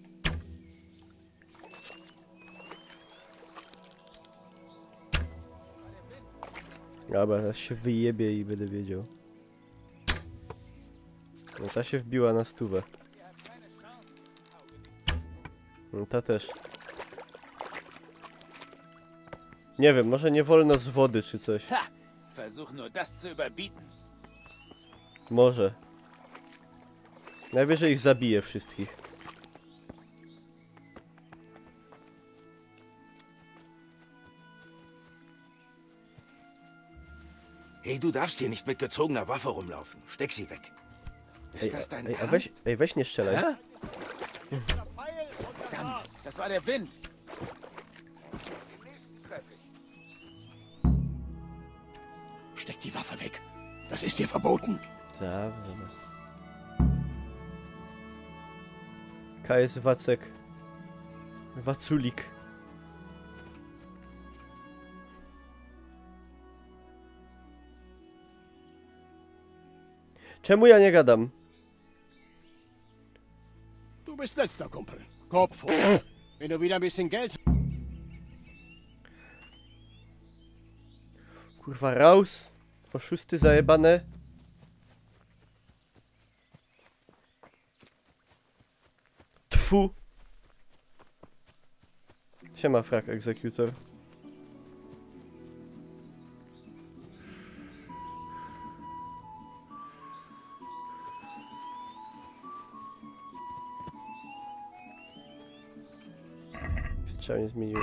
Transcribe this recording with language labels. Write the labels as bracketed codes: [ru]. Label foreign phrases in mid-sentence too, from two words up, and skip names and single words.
[pl] Dobra, teraz się wyjebie i będę wiedział. No ta się wbiła na 100. No ta też. Nie wiem, może nie wolno z wody czy coś. Ha! [de] Versuch nur das zu überbieten. [pl] Może. Najwyżej ich zabije wszystkich. [de] Hey, du darfst hier nicht mit gezogener Waffe rumlaufen. Steck sie weg. Ist das dein Ernst? [pl] Weź nie strzelaj. Hä? [de] Verdammt, das war der Wind. Steck die Waffe weg. Das ist dir verboten. [pl] Dobrze. KS Wacek. Waculik. Czemu ja nie gadam? [de] Du bist letzter Kumpel. Kopf hoch. Wenn du wieder ein bisschen Geld... [pl] Kurwa, raus. Oszusty zajebane. Tfu. Siema, frak egzekutor. Trzeba nie zmieniłeś.